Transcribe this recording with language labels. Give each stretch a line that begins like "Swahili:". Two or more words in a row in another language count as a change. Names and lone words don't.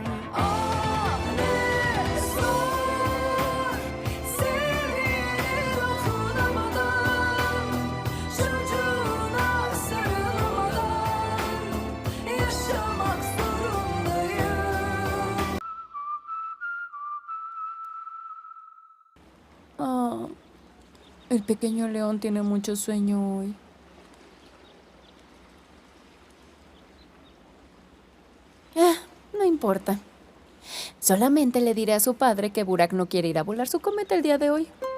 Turkish: Ah ne zor sevdiğine dokunamadan, çocuğuna sarılmadan yaşamak zorundayım.
Spanish: El pequeño león tiene mucho sueño hoy. No importa. Solamente le diré a su padre que Burak no quiere ir a volar su cometa el día de hoy.